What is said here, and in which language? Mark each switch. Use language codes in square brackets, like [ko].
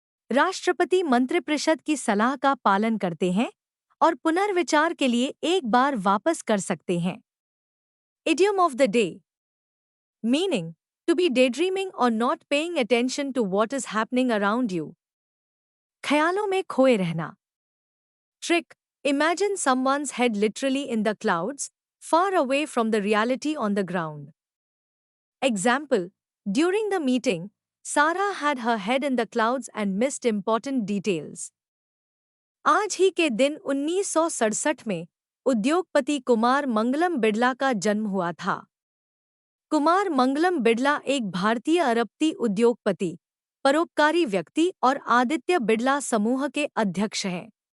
[hi] राष्ट्रपति मंत्रिपरिषद की सलाह का पालन करते हैं और पुनर्विचार के लिए एक बार वापस कर सकते हैं। [en] Idiom of the day. Meaning: to be daydreaming और not paying attention to what is happening around you. [hi] ख्यालों में खोए रहना। [en] Trick: imagine someone's head literally in the clouds, far away from the reality on the ground. Example: during the meeting, Sarah had her head in the clouds and missed important details. [hi] आज ही के दिन 1967 में उद्योगपति कुमार मंगलम बिड़ला का जन्म हुआ था। कुमार मंगलम बिड़ला एक भारतीय अरबती उद्योगपति, परोपकारी व्यक्ति और आदित्य बिड़ला समूह के अध्यक्ष हैं।